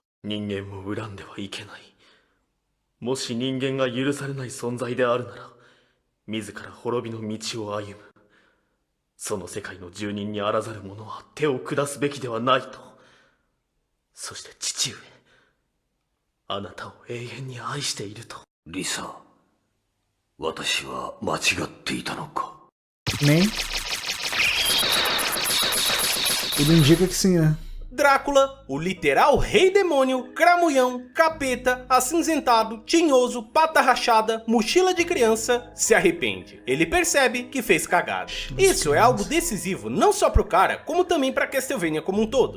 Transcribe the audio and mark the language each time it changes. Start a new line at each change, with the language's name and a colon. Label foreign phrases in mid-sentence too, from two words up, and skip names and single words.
Japanese: 人間を恨んではいけない。もし人間が許されない存在であるなら、自ら滅びの道を歩む。その世界の住人にあらざる者は手を下すべきではないと。そして父上、あなたを永遠に愛していると。リサ、私は間違っていたのか。
Portuguese: Nem. Tudo indica que sim, né? Drácula, o literal rei demônio, cramulhão, capeta, acinzentado, tinhoso, pata rachada, mochila de criança, se arrepende. Ele percebe que fez cagada. Isso é algo decisivo não só pro cara, como também pra Castlevania como um todo.